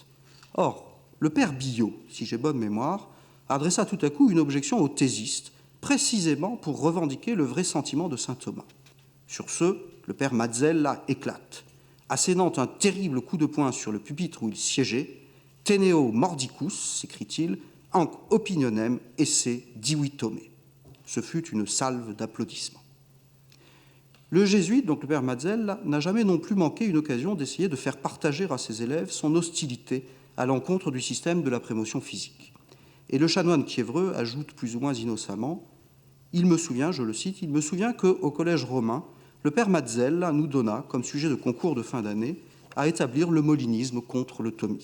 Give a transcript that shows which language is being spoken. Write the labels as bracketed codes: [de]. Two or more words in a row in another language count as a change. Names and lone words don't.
[fr] Or, le père Billot, si j'ai bonne mémoire, adressa tout à coup une objection aux thésistes, précisément pour revendiquer le vrai sentiment de saint Thomas. Sur ce, le père Mazzella éclate, assénant un terrible coup de poing sur le pupitre où il siégeait. [la] « Teneo mordicus », [fr] s'écrie-t-il, [la] « anc opinionem esse divitome ». [fr] Ce fut une salve d'applaudissements. Le jésuite, donc le père Mazzella, n'a jamais non plus manqué une occasion d'essayer de faire partager à ses élèves son hostilité à l'encontre du système de la prémotion physique. Et le chanoine Quiévreux ajoute plus ou moins innocemment « Il me souvient, je le cite, il me souvient qu'au collège romain, le père Mazzella nous donna, comme sujet de concours de fin d'année, à établir le molinisme contre le thomisme.